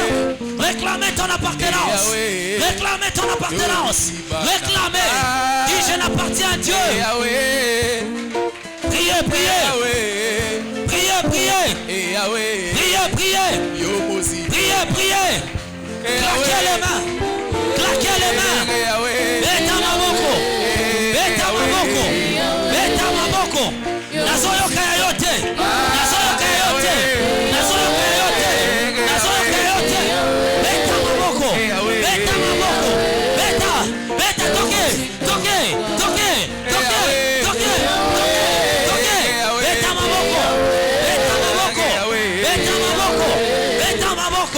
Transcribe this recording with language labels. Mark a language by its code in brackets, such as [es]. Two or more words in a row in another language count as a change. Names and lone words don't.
[fr] Réclamez ton appartenance. Réclamez ton appartenance. Réclamez. Dis: je n'appartiens à Dieu. Priez, priez. Priez, priez. Priez, priez. Priez, priez. Claquez les mains. Claquez les mains. [ln] Beta maboko. Beta maboko. Beta maboko. Nazoyoka yote. Nazoyoka yote. Nazoyoka yote. Nazoyoka yote. Beta maboko. Beta maboko. Beta. Beta toke. Toke. Toke. Toke. Toke. Toke. Beta maboko. Beta maboko. Beta maboko. Beta maboko.